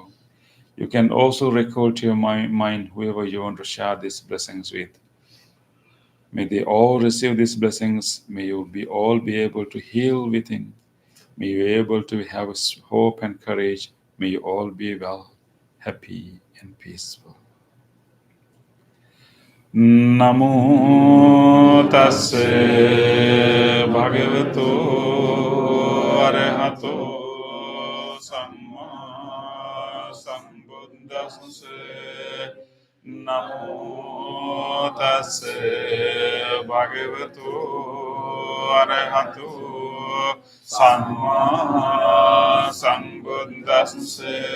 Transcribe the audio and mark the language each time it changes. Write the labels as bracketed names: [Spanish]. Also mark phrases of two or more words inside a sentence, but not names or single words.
[English] You can also recall to your mind whoever you want to share these blessings with. May they all receive these blessings. May you all be able to heal within. May you be able to have hope and courage. May you all be well, happy, and peaceful. [Pali] Namo tassa bhagavato arahato samma sambuddhassa. Namo tassa bhagavato arahato samma sambuddhassa.